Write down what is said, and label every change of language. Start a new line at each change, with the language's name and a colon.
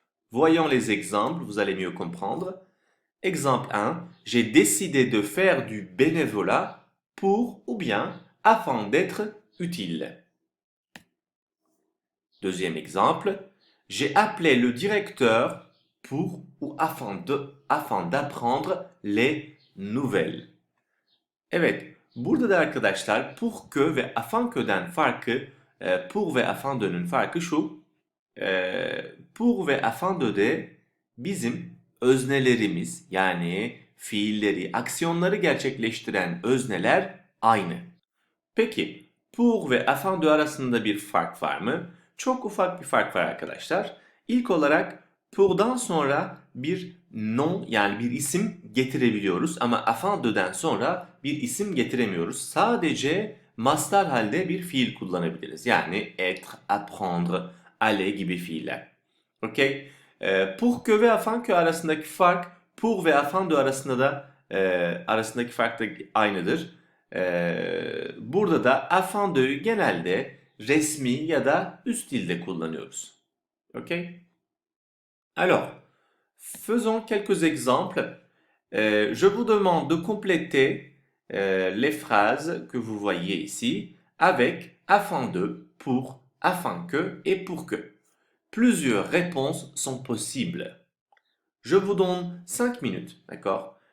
French: Voyons les exemples, vous allez mieux comprendre. Exemple 1, j'ai décidé de faire du bénévolat pour ou bien afin d'être utile. Deuxième exemple, j'ai appelé le directeur pour ou afin d'apprendre les nouvelles.
Turkish: Evet, burada da arkadaşlar pour que ve afin que'den farkı, pour ve afin de'nin farkı şu. Pour ve afin de bizim öznelerimiz yani fiilleri, aksiyonları gerçekleştiren özneler aynı. Peki pour ve afin de arasında bir fark var mı? Çok ufak bir fark var arkadaşlar. İlk olarak pour'dan sonra bir nom yani bir isim getirebiliyoruz ama afin de'den sonra bir isim getiremiyoruz. Sadece mastar halde bir fiil kullanabiliriz. Yani être, apprendre, aller gibi fiiller.
English: Okay?
Turkish: Pour que ve afin que arasındaki fark pour ve afin de arasında da arasındaki fark da aynıdır. Burada da afin de'yu genelde resmi ya da üst dilde kullanıyoruz. Okay?
French: Alors, faisons quelques exemples. Je vous demande de compléter les phrases que vous voyez ici avec afin de, pour, afin que et pour que. Plusieurs réponses sont possibles. Je vous donne 5 minutes, d'accord?